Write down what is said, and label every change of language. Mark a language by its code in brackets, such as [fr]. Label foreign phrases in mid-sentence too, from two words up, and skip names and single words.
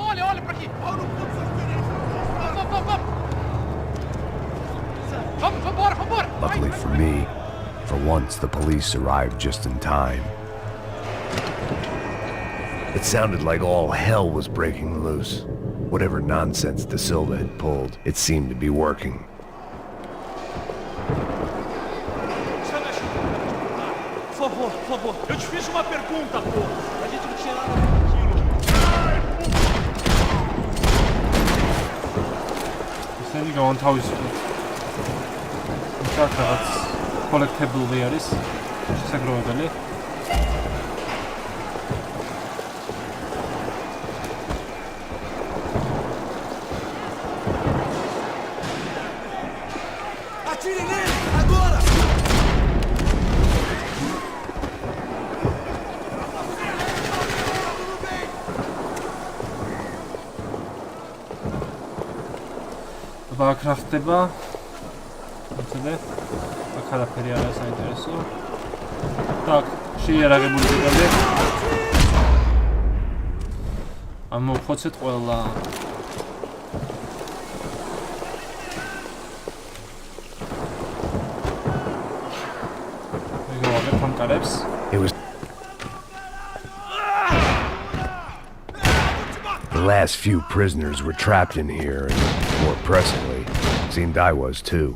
[en] Luckily for me, for once the police arrived just in time. It sounded like all hell was breaking loose. Whatever nonsense De Silva had pulled, it seemed to be working. [pt] Por favor, eu te fiz uma pergunta, pô. A gente não tinha nada daquilo. [ka] ისინი გავანთავისუფლეთ. რაღაც კოლექტებული არის შესაძლებელი. [pt] Atire nele, agora! [ka] აქ რა ხდება? მოცადე. აქ არაფერი არ არის საინტერესო. Так, შეიარაღებული ტიპები. ამოვხოცეთ ყველა. მეგობრებო, ფანკარებს. [en] The last few prisoners were trapped in here, and more pressingly, it seemed I was too.